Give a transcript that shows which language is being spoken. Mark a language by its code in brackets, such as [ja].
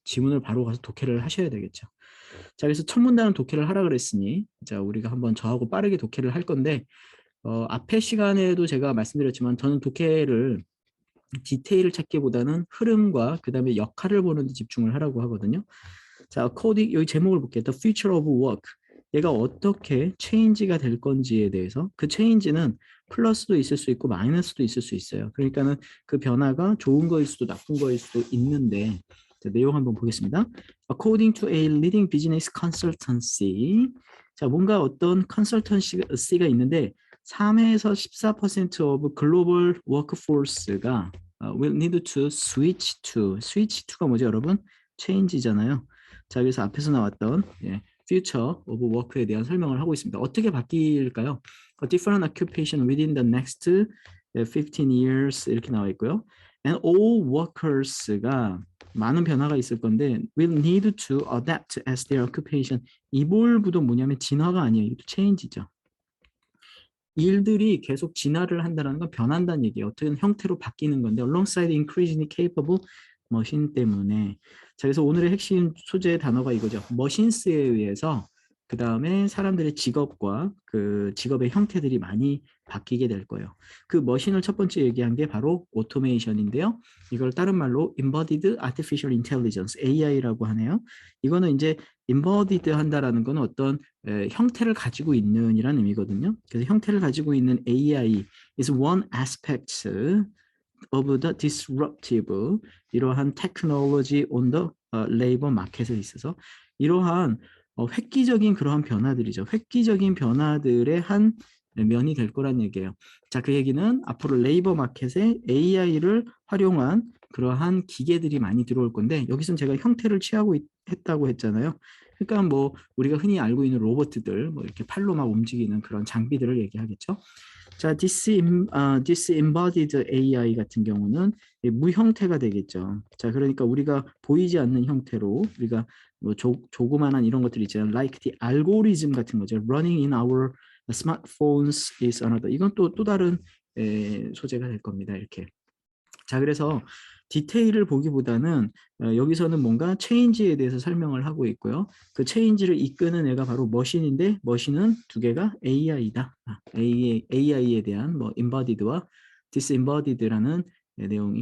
[ko] 지문을 바로 가서 독해를 하셔야 되겠죠. 자, 그래서 첫 문단은 독해를 하라 그랬으니 자, 우리가 한번 저하고 빠르게 독해를 할 건데 앞에 시간에도 제가 말씀드렸지만 저는 독해를 디테일을 찾기보다는 흐름과 그 다음에 역할을 보는 데 집중을 하라고 하거든요. 자, 코딩 여기 제목을 볼게요. [en] The future of work. [ko] 얘가 어떻게 체인지가 될 건지에 대해서 그 체인지는 플러스도 있을 수 있고 마이너스도 있을 수 있어요. 그러니까는 그 변화가 좋은 거일 수도 나쁜 거일 수도 있는데 자, 내용 한번 보겠습니다. [en] According to a leading business consultancy. [ko] 자, 뭔가 어떤 컨설턴시가 있는데 3에서 14% [en] of global workforce [ko] 가 [en] will need to switch to [ko] 가 뭐죠, 여러분? change잖아요. 자, 그래서 앞에서 나왔던 future of work에 대한 설명을 하고 있습니다. 어떻게 바뀔까요? [en] A different occupation within the next 15 years [ko] 이렇게 나와 있고요. [en] And all workers가 [ko] 많은 변화가 있을 건데 [en] will need to adapt as their occupation. [ko] evolve도 뭐냐면 진화가 아니에요. 이것도 change죠. 일들이 계속 진화를 한다는 건 변한다는 얘기예요. 어떤 형태로 바뀌는 건데 [en] alongside increasingly capable [ko] 머신 때문에. 자, 그래서 오늘의 핵심 소재의 단어가 이거죠. 머신스에 의해서 그 다음에 사람들의 직업과 그 직업의 형태들이 많이 바뀌게 될 거예요. 그 머신을 첫 번째 얘기한 게 바로 오토메이션인데요. 이걸 다른 말로 Embodied Artificial Intelligence, AI라고 하네요. 이거는 이제 embodied 한다라는 건 어떤 형태를 가지고 있는 이라는 의미거든요. 그래서 형태를 가지고 있는 [en] AI is one aspect of the disruptive [ko] 이러한 [en] technology on the labor market [ko] 에 있어서 이러한 획기적인 그러한 변화들이죠. 획기적인 변화들의 한 면이 될 거란 얘기예요. 자, 그 얘기는 앞으로 레이버 마켓에 AI를 활용한 그러한 기계들이 많이 들어올 건데 여기서는 제가 형태를 취하고 했다고 했잖아요. 그러니까 뭐 우리가 흔히 알고 있는 로봇들 뭐 이렇게 팔로 막 움직이는 그런 장비들을 얘기하겠죠. 자, disembodied AI 같은 경우는 무형태가 되겠죠. 자, 그러니까 우리가 보이지 않는 형태로 우리가 뭐 조그만한 이런 것들 있잖아요. [en] Like the algorithm [ko] 같은 거죠. [en] Running in our smartphones is another. [ko] 이건 또 다른 소재가 될 겁니다. 이렇게. 자, 그래서 디테일을 보기보다는 여기서는 뭔가 체인지에 대해서 설명을 하고 있고요. 그 체인지를 이끄는 애가 바로 머신인데 머신은 두 개가 AI다. AI에 대한 뭐 embodied와 disembodied라는 내용이.